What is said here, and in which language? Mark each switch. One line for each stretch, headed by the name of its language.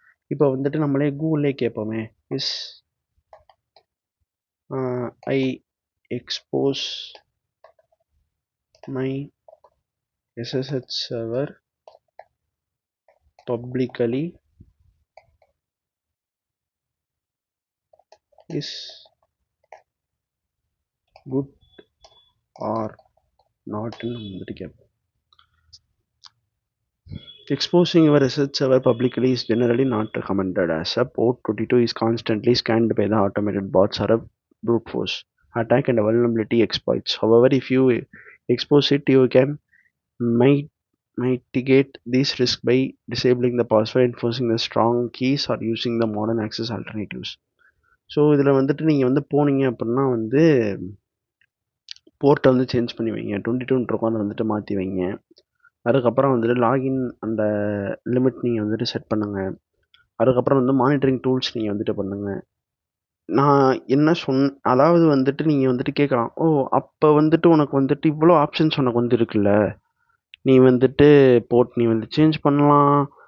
Tamil: இப்ப வந்துட்டு நம்மளே கூகுள்லயே கேட்போமே,
English: is I expose my SSH server publicly is good or நாட்ன்னு
Tamil: நம்ம வந்துட்டு கேட்போம்.
English: Exposing your SSH server publicly is generally not recommended as a port 22 is constantly scanned by the automated bots or a brute force attack and vulnerability exploits. However, if you expose it, you can mitigate these risks by disabling the password, enforcing the strong keys or using the modern access alternatives.
Tamil: So இதில் வந்துட்டு நீங்கள் வந்து போனீங்க அப்படின்னா வந்து போர்ட்டை வந்து change பண்ணி வைங்க. 22 இருக்கும் அதை வந்துட்டு மாற்றி வைங்க. அதுக்கப்புறம் வந்துட்டு லாகின் அந்த லிமிட் நீங்கள் வந்துட்டு செட் பண்ணுங்க. அதுக்கப்புறம் வந்து மானிட்டரிங் டூல்ஸ் நீங்கள் வந்துட்டு பண்ணுங்க. நான் என்ன அதாவது வந்துட்டு நீங்கள் வந்துட்டு கேட்கலாம், ஓ அப்போ வந்துட்டு உனக்கு வந்துட்டு இவ்வளோ ஆப்ஷன்ஸ் உனக்கு வந்து இருக்குல்ல, நீ வந்துட்டு போர்ட் நீ வந்து சேஞ்ச் பண்ணலாம்.